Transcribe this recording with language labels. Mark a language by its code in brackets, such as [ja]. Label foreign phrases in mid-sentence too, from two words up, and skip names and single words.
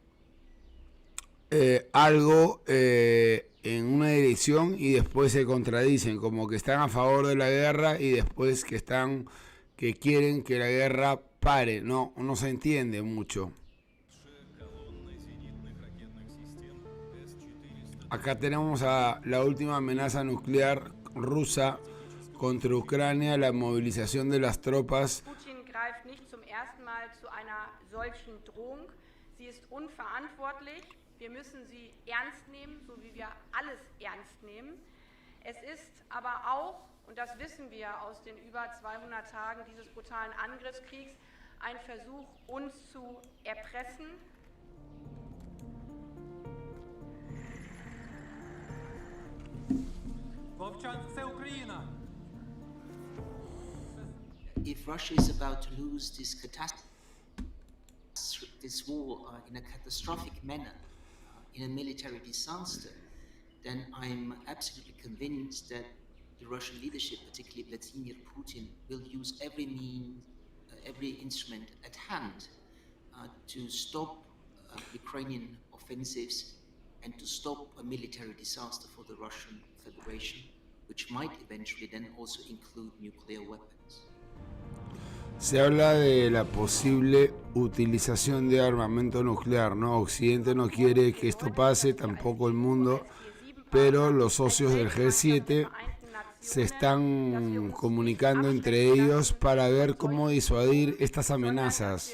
[es] algo en una dirección y después se contradicen, como que están a favor de la guerra y después que quieren que la guerra pare. No se entiende mucho. Acá tenemos a la última amenaza nuclear rusa contra Ucrania, la movilización de las tropas. [de] Putin greift nicht zum ersten Mal zu einer solchen Drohung. Sie ist unverantwortlich. Wir müssen sie ernst nehmen, so wie wir alles ernst nehmen. Es ist aber auch, und das wissen wir aus den über 200 Tagen dieses brutalen Angriffskriegs, ein Versuch, uns zu erpressen. [en] If Russia is about to lose this war in a catastrophic manner, in a military disaster, then I'm absolutely convinced that the Russian leadership, particularly Vladimir Putin, will use every means, every instrument at hand to stop Ukrainian offensives and to stop a military disaster for the Russian Federation, which might eventually then also include nuclear weapons. [es] Se habla de la posible utilización de armamento nuclear, ¿no? Occidente no quiere que esto pase, tampoco el mundo, pero los socios del G7 se están comunicando entre ellos para ver cómo disuadir estas amenazas.